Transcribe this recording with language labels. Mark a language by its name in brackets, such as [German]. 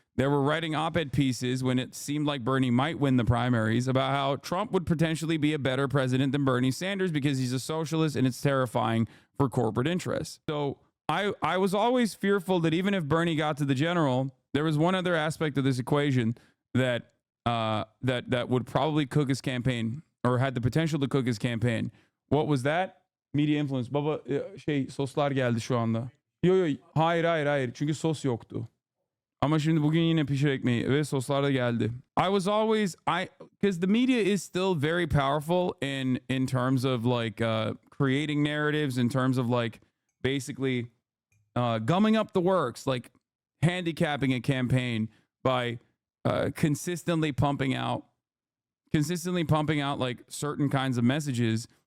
[English] They were writing op-ed pieces when it seemed like Bernie might win the primaries about how Trump would potentially be a better president than Bernie Sanders because he's a socialist and it's terrifying for corporate interests. So I was always fearful that even if Bernie got to the general, there was one other aspect of this equation that that would probably cook his campaign or had the potential to cook his campaign. What was that? Media influence. [Turkish] Baba soslar geldi şu anda. Yo hayır çünkü sos yoktu. Ama şimdi bugün yine pişir ekmeği ve soslar da geldi. [English] I was always because the media is still very powerful in terms of like creating narratives, in terms of like basically gumming up the works, like handicapping a campaign by consistently pumping out like certain kinds of messages.